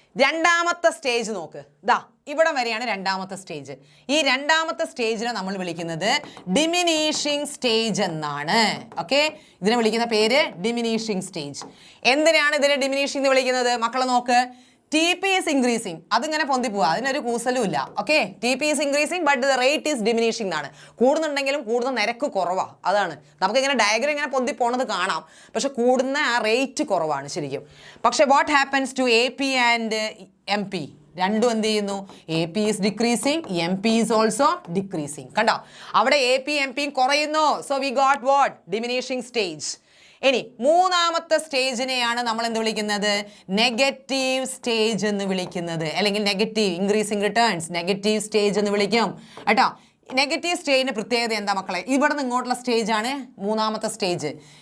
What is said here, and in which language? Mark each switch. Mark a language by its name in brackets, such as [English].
[Malayalam] രണ്ടാമത്തെ സ്റ്റേജ് നോക്ക്, ദാ ഇവിടെ വരെയാണ് രണ്ടാമത്തെ സ്റ്റേജ്. ഈ രണ്ടാമത്തെ സ്റ്റേജിനെ നമ്മൾ വിളിക്കുന്നത് ഡിമിനീഷിങ് സ്റ്റേജ് എന്നാണ്. ഓക്കെ, ഇതിനെ വിളിക്കുന്ന പേര് ഡിമിനീഷിങ് സ്റ്റേജ്. എന്തിനാണ് ഇതിനെ ഡിമിനീഷിങ് എന്ന് വിളിക്കുന്നത്? മക്കളെ നോക്ക്, [English] TP is increasing. [Malayalam] അതിങ്ങനെ പൊന്തി പോവുക, അതിനൊരു കൂസലും ഇല്ല. [English] Okay, TP is increasing but the rate is diminishing എന്നാണ്. [Malayalam] കൂടുന്നുണ്ടെങ്കിലും കൂടുന്ന നിരക്ക് കുറവാണ്. അതാണ് നമുക്കിങ്ങനെ ഡയഗ്രം ഇങ്ങനെ പൊന്തി പോണത് കാണാം, പക്ഷെ കൂടുന്ന ആ റേറ്റ് കുറവാണ് ശരിക്കും. [English] പക്ഷെ what happens to AP and MP? [Malayalam] രണ്ടും എന്ത് ചെയ്യുന്നു? [English] AP is decreasing, MP is also decreasing. [Malayalam] കണ്ടോ, അവിടെ AP MP കുറയുന്നു. [English] So we got what? [Malayalam] Diminishing stage. ഇനി മൂന്നാമത്തെ സ്റ്റേജിനെയാണ് നമ്മൾ എന്ത് വിളിക്കുന്നത്? നെഗറ്റീവ് സ്റ്റേജ് എന്ന് വിളിക്കുന്നത്, അല്ലെങ്കിൽ negative increasing returns negative stage എന്ന് വിളിക്കും കേട്ടോ. നെഗറ്റീവ് സ്റ്റേജിന്റെ പ്രത്യേകത എന്താ മക്കളെ? ഇവിടെ നിന്ന് ഇങ്ങോട്ടുള്ള സ്റ്റേജ് ആണ് മൂന്നാമത്തെ സ്റ്റേജ്.